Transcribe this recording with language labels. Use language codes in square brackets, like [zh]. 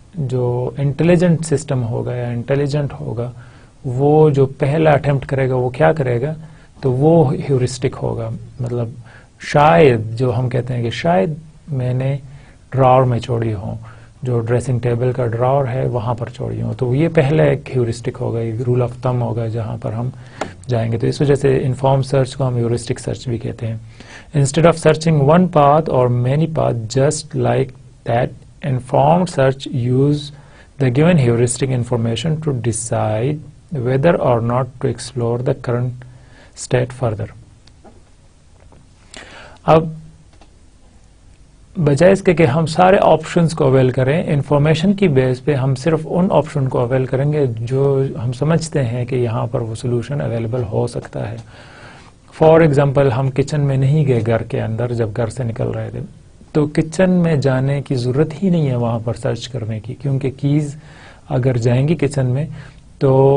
[ur] جو intelligent system ہوگا یا انٹیلیجنٹ ہوگا وہ جو پہلا اٹیمپٹ کرے گا وہ کیا کرے گا، تو وہ ہیورسٹک ہوگا. مطلب شاید جو ہم کہتے ہیں کہ شاید میں نے ڈراور میں چھوڑی ہوں، جو ڈریسنگ ٹیبل کا ڈراور ہے وہاں پر چھوڑی ہوں. تو یہ پہلا ایک ہیورسٹک ہوگا، ایک رول آف تھم ہوگا جہاں پر ہم جائیں گے. تو اس وجہ سے انفارم سرچ کو ہم ہیورسٹک سرچ بھی کہتے ہیں. [en] Instead of searching one path اور many path just like that, informed search use the given heuristic information to decide whether or not to explore the current state further. [ur] اب بجائے اس کے کہ ہم سارے آپشنز کو اویل کریں، انفارمیشن کی بیس پہ ہم صرف ان آپشن کو اویل کریں گے جو ہم سمجھتے ہیں کہ یہاں پر وہ سولوشن اویلیبل ہو سکتا ہے. فار ایگزامپل ہم کچن میں نہیں گئے گھر کے اندر جب گھر سے نکل رہے تھے، تو کچن میں جانے کی ضرورت ہی نہیں ہے وہاں پر سرچ کرنے کی، کیونکہ کیز اگر جائیں گی کچن میں تو